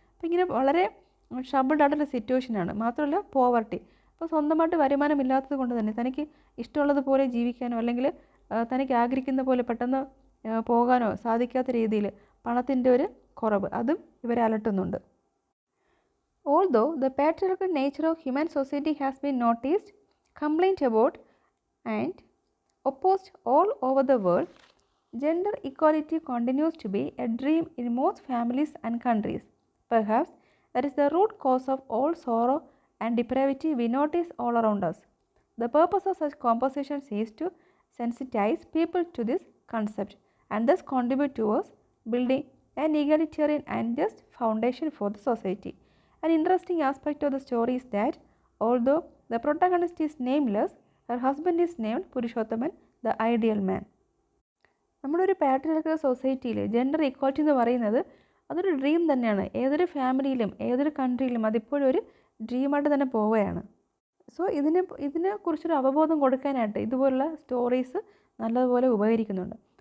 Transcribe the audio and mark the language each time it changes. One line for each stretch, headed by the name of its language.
Malayalam: അപ്പോൾ ഇങ്ങനെ വളരെ ഷബിൾഡ് ആയിട്ടുള്ള സിറ്റുവേഷനാണ്. മാത്രമല്ല പോവർട്ടി, അപ്പോൾ സ്വന്തമായിട്ട് വരുമാനമില്ലാത്തത് കൊണ്ട് തന്നെ തനിക്ക് ഇഷ്ടമുള്ളതുപോലെ ജീവിക്കാനോ അല്ലെങ്കിൽ തനിക്ക് ആഗ്രഹിക്കുന്ന പോലെ പെട്ടെന്ന് പോകാനോ സാധിക്കാത്ത രീതിയിൽ പണത്തിൻ്റെ ഒരു കുറവ് അതും ഇവരെ അലട്ടുന്നുണ്ട്.
English: Although the patriarchal nature of human society has been noticed, complained about and opposed all over the world, gender equality continues to be a dream in most families and countries. Perhaps that is the root cause of all sorrow and depravity we notice all around us. The purpose of such compositions is to sensitize people to this concept and thus contribute towards building an egalitarian and just foundation for the society. An interesting aspect of the story is that although the protagonist is nameless, her husband is named Purushothaman, the ideal man.
Malayalam: നമ്മുടെ ഒരു patriarchal സൊസൈറ്റിയിൽ gender equality എന്ന് പറയുന്നത് അതൊരു dream തന്നെയാണ്. ഏതൊരു ഫാമിലിയിലും ഏതൊരു കൺട്രിയിലും അതിപ്പോഴും ഒരു ഡ്രീമായിട്ട് തന്നെ പോവുകയാണ്. സോ ഇതിനെക്കുറിച്ചൊരു അവബോധം കൊടുക്കാനായിട്ട് ഇതുപോലുള്ള സ്റ്റോറീസ് നല്ലതുപോലെ ഉപകരിക്കുന്നുണ്ട്.